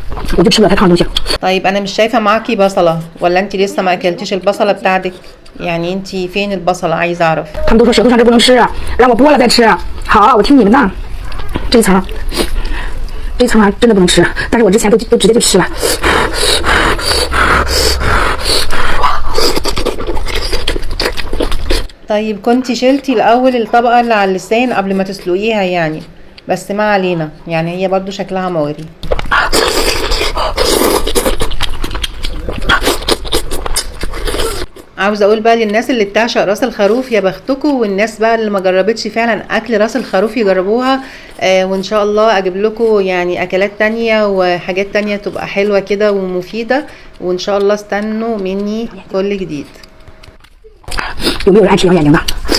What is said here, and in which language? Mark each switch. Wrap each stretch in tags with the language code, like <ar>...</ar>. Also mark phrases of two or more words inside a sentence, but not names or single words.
<zh>我就吃不了太烫的东西。</zh> <ar>طيب انا مش شايفه معاكي بصله، ولا انت لسه ما اكلتيش البصله بتاعتك؟ يعني انت فين البصله؟ عايزه اعرف.</ar> <zh>他们都说舌头上这不能吃，让我剥了再吃。好，我听你们的。这一层，这一层还真的不能吃，但是我之前都直接就吃了。</zh> <ar>طيب كنتي شلتي الاول الطبقه اللي على اللسان قبل ما تسلقيها يعني، بس ما علينا، يعني هي برضو شكلها مغري. عاوزه اقول بقى للناس اللي بتعشق راس الخروف يا بختكم، والناس بقى اللي ما جربتش فعلا اكل راس الخروف يجربوها. وان شاء الله اجيب لكم يعني اكلات تانية وحاجات تانية تبقى حلوه كده ومفيده، وان شاء الله استنوا مني كل جديد.</ar> <zh>有没有人爱吃羊眼睛的？</zh>